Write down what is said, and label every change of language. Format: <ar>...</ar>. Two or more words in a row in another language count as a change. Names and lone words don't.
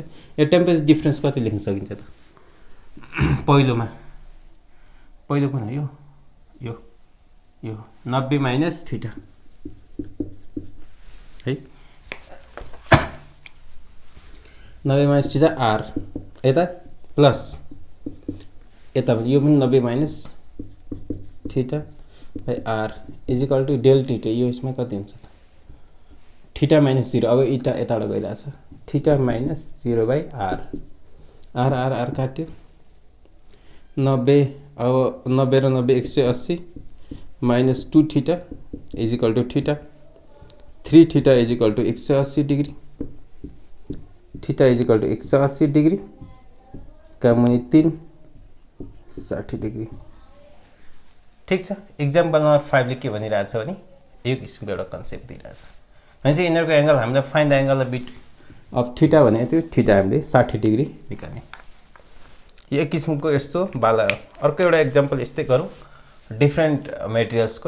<ne>यो</ne> <en>temperature difference</en> <ne>कति लेख्न सकिन्छ त, पहिलो कुन हो, यो 90 - थीटा है, 90 - थीटा R, यता प्लस यता पनि यो पनि 90 - थीटा R = del थीटा, यो यसमा कति हुन्छ थीटा - 0। अब यताबाट गइरहेछ थीटा - 0/R, R काट्यो 90, अब 90 र 90 180 - 2 थीटा</ne> <en>is equal to</en> <ne>थीटा, 3 थीटा</ne> <en>is equal to</en> <ne>180 डिग्री, थीटा</ne> <en>is equal to</en> <ne>180 डिग्री का मुनि 3 60 डिग्री। ठिक छ।</ne> <en>example number</en> <ne>5 ले के भनिरहेछ भने यो किसिमको एउटा कन्सेप्ट दिइरहेछ। भनेपछि यिनीहरूको एंगल हामीले</ne> <en>find the angle of theta</en> <ne>भने त्यो थीटा हामीले 60 डिग्री निकाल्ने। यो एक किसिमको यस्तो बाला हो। अर्को एउटा एक्जाम्पल यस्तै गरौँ,</ne> <en>different materials.</en>